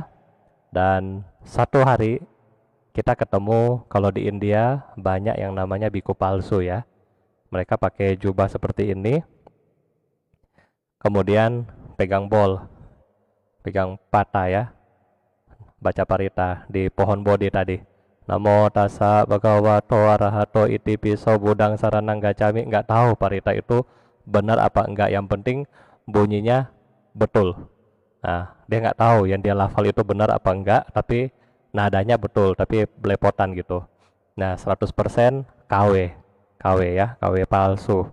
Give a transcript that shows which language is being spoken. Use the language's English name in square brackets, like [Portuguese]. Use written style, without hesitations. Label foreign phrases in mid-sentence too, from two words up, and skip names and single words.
[Indonesian] Dan satu hari kita ketemu kalau di India banyak yang namanya biku palsu ya. Mereka pakai jubah seperti ini. Kemudian pegang bol, pegang pata ya, baca parita di pohon bodhi tadi. [Pali] Namo tassa bhagavato arahato iti piso budang saranang gacami. [Indonesian] Nggak tahu parita itu benar apa enggak, yang penting bunyinya betul. Nah, dia nggak tahu yang dia lafal itu benar apa enggak, tapi nadanya betul, tapi belepotan gitu. Nah, 100% KW, KW ya, KW palsu.